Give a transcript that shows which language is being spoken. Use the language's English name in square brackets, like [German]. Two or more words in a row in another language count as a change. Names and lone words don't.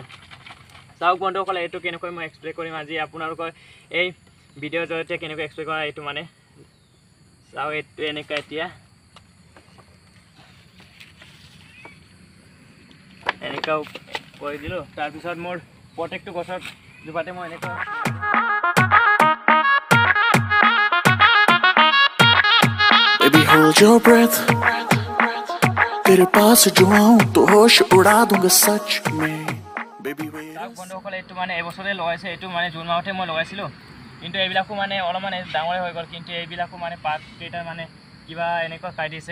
[Assamese] চাওক বন্ধুসকল, এইটো কেনেকৈ মই এক্সপ্ৰে কৰিম আজি আপোনালোকৰ এই ভিডিঅ'ৰ জৰিয়তে কেনেকৈ এক্সপ্ৰে কৰা এইটো চাওক। এইটো এনেকৈ এতিয়া এনেকুৱাও কৰি দিলোঁ। তাৰপিছত মোৰ প্ৰত্যেকটো গছৰ জোপাতে মই এনেকুৱা [English] Baby, hold your breath. [Hindi] तेरे पास जो आऊं तो होश उड़ा दूंगा सच में. [English] Baby, wait. [Assamese] চাওক বন্ধুসকল, এইটো এবছৰে লগাইছে। এইটো জুন মাহতে মই লগাইছিলোঁ, কিন্তু এইবিলাকো অলপমান ডাঙৰে হৈ গ'ল। কিন্তু এইবিলাকো পাতকেইটা কিবা এনেকুৱা খাই দিছে।